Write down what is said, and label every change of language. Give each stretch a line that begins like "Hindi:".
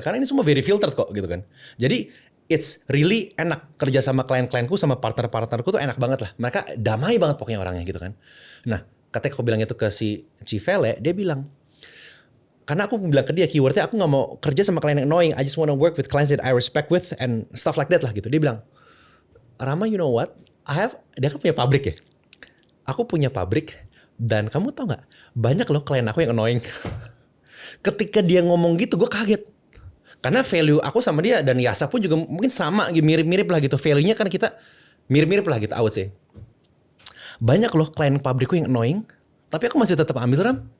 Indonesian: Karena ini semua
English: very filtered
Indonesian: kok gitu kan. Jadi
English: it's really
Indonesian: enak kerja sama klien-klienku, sama partner-partnerku tuh enak banget lah. Mereka damai banget pokoknya orangnya gitu kan. Nah, ketika aku bilang itu ke si Civele, dia bilang, karena aku bilang ke dia keywordnya aku nggak mau kerja sama klien yang annoying.
English: I just wanna work with clients that I respect with and stuff like that
Indonesian: lah gitu. Dia bilang,
English: Rama, you know what?
Indonesian: Dia kan punya pabrik ya. Aku punya pabrik, dan kamu tau gak, banyak loh klien aku yang annoying. Ketika dia ngomong gitu, gue kaget. Karena value aku sama dia dan Yasa pun juga mungkin sama, mirip-mirip lah gitu. Value-nya kan kita mirip-mirip lah gitu,
English: I would say.
Indonesian: Banyak loh klien pabrikku yang annoying, tapi aku masih tetap ambil, Ram.